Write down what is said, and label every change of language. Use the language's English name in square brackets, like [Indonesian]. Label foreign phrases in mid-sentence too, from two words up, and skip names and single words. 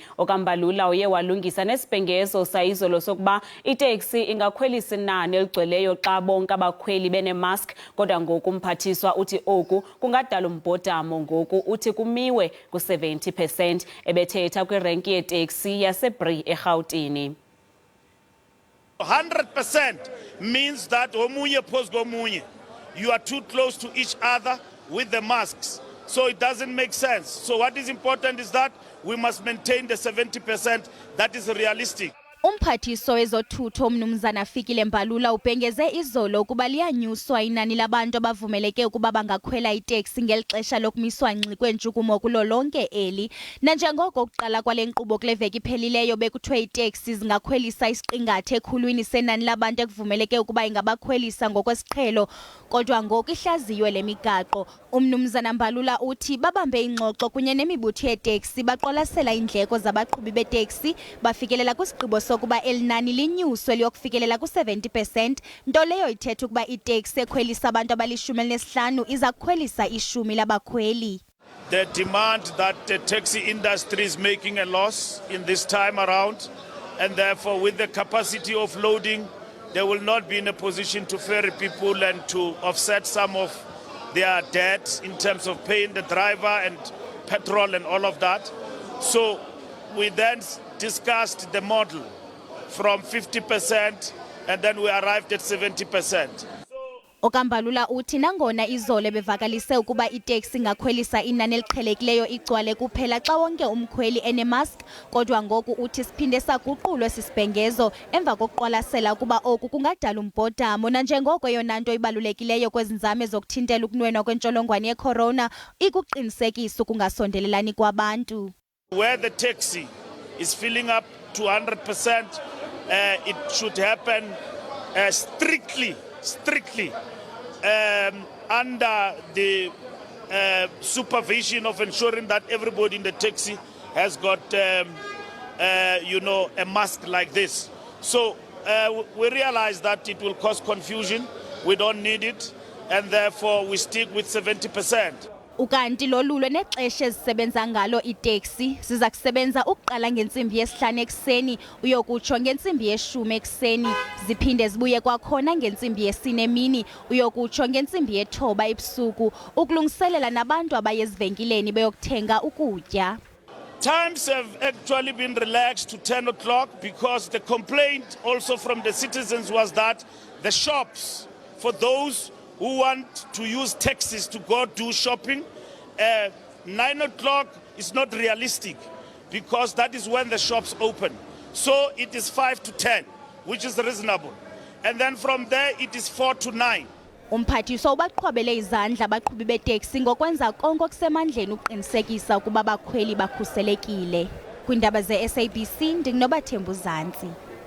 [Xhosa] OkaMbalula uye walungisa nesibhengezo sayizolo sokuba itaxi ingakhwelisa inani eligcweleyo xa bonke abakhweli benemask, kodwa ngoku umphathiswa uthi oku kungadala umbhodamo ngoku uthi kumiwe ku-70%. Ebethetha kwirenki yeeteksi yaseBri eRhawutini. [English] 100% means that [Xhosa] omunye phozu komunye, [English] you are too close to each other with the masks, so it doesn't make sense. So what is important is that we must maintain the 70% that is realistic. [Xhosa] Umphathiswa wezothutho umnumzana Fikile Mbalula ubhengeze izolo ukuba liyanyuswa inani labantu abavumeleke ukuba bangakhwela itaxi ngeli xesha lokumiswa ngxi kweentshukumo kulo lonke eli. Nanjengoko ukuqala kwale nkqubo kule veki iphelileyo bekuthiwe itaxi zingakhwelisa isiqingatha ekhulwini senani labantu ekuvumeleke ukuba ingabakhwelisa ngokwesiqhelo, kodwa ngoku ihlaziyiwe le migaqo. Umnumzana Mbalula uthi babambe ingxoxo kunye nemibutho yeeteksi baqwalasela iindleko zabaqhubi beeteksi bafikelela kwisigqibo sokuba elinani linyuswe liyokufikelela ku-70%, nto leyo ithetha ukuba itaxi ekhwelisa abantu abalishum'elinesihlanu iza kukhwelisa ishumi labakhweli. [English] The demand that the taxi industry is making a loss in this time around, and therefore with the capacity of loading, they will not be in a position to ferry people and to offset some of their debt in terms of paying the driver and petrol and all of that. So we then discussed the model from 50% and then we arrived at 70%. [Xhosa] OkaMbalula uthi nangona izolo bevakalise ukuba itaxi ingakhwelisa inani eliqhelekileyo igcwale kuphela xa wonke umkhweli enemask, kodwa ngoku uthi siphinde saguqulwe sisibhengezo emva kokuqwalasela ukuba oku kungadala umbhodamo, nanjengoko eyona nto ibalulekileyo kwezi nzame zokuthintela ukunwenwa kwentsholongwane yecorona ikuqinisekisa ukungasondelelani kwabantu. [English] Where the taxi is filling up to 100%, it should happen strictly under the supervision of ensuring that everybody in the taxi has got a mask like this. So we realize that it will cause confusion. We don't need it, and therefore we stick with 70%. [Xhosa] Ukanti lolulwe nexesha ezisebenza ngalo itaxi siza kusebenza ukuqala ngentsimbi yesihlanu ekseni uyokutsho ngentsimbi yeshumi ekseni, ziphinde zibuye kwakhona ngentsimbi yesine emini uyokutsho ngentsimbi yethoba ebusuku, ukulungiselela nabantu abaye ezivenkileni beyokuthenga ukutya. [English] Times have actually been relaxed to 10 o'clock because the complaint also from the citizens was that the shops, for those who want to use taxis to go do shopping, 9 o'clock is not realistic because that is when the shops open. So it is 5 to 10, which is reasonable. And then from there it is 4 to 9. [Xhosa] Umphathiswa ubaqhwabele izandla abaqhubi beetaxi ngokwenza konke okusemandleni ukuqinisekisa ukuba abakhweli bakhuselekile. Kwiindaba ze-SABC ndinguNobathembu Zanzi.